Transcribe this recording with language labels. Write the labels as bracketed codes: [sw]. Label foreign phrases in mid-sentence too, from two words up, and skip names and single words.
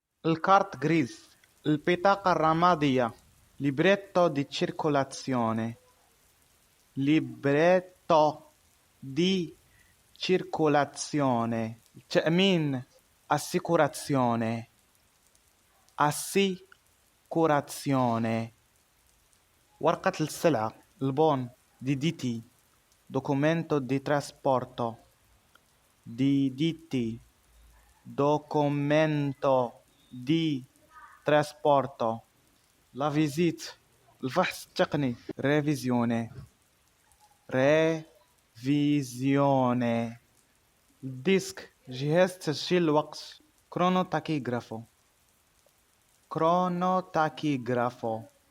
[fr] carte grise, [ar] البطاقة الرمادية. [it] libretto di circolazione. libretto di circolazione. تأمين. assicurazione. assicurazione. [ar] ورقة السلعة، البون. [it] دي documento di trasporto. دي documento di trasporto. [fr] la visite، [ar] الفحص التقني. [it] revisione. revisione. [ar] الديسك، جهاز تسجيل الوقت. [it] كرونوتاكيغرافو. كرونوتاكيغرافو.